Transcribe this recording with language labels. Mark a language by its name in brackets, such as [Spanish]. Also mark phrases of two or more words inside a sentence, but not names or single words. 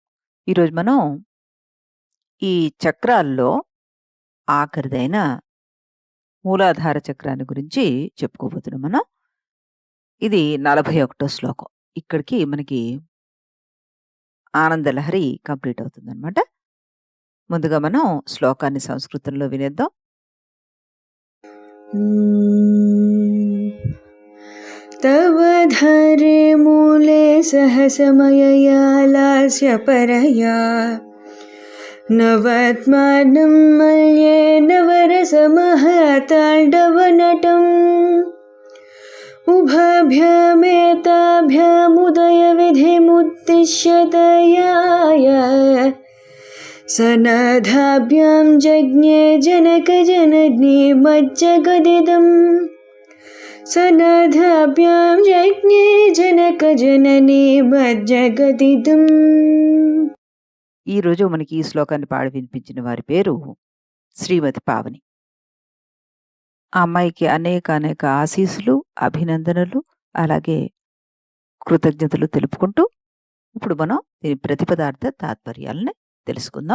[Telugu] ఈరోజు మనం ఈ చక్రాల్లో ఆఖరిదైన మూలాధార చక్రాన్ని గురించి చెప్పుకోబోతున్నాం మనం. ఇది 41 శ్లోకం. ఇక్కడికి మనకి ఆనందలహరి కంప్లీట్ అవుతుందనమాట. ముందుగా మనం శ్లోకాన్ని సంస్కృతంలో వినేద్దాం. [Sanskrit] तव धरे मूले सहसमयया लास्य परया नवत्मानं मल्ये नवरसमहताण्डवनटम् उभाभ्यामेताभ्यामुदयविधिमुद्दिश्य दयाय सनधाभ्यां जज्ञे जनकजननी मज्जगदिदम् सनधाभ्यां जज्ञे जनकजननी मज्जगदिदम्. [Telugu] ఈరోజు మనకి ఈ శ్లోకాన్ని పాడి వినిపించిన వారి పేరు శ్రీమతి పావని. ఆ అమ్మాయికి అనేక ఆశీస్సులు, అభినందనలు, అలాగే కృతజ్ఞతలు తెలుపుకుంటూ ఇప్పుడు మనం దీని ప్రతిపదార్థ తాత్పర్యాలని తెలుసుకుందాం.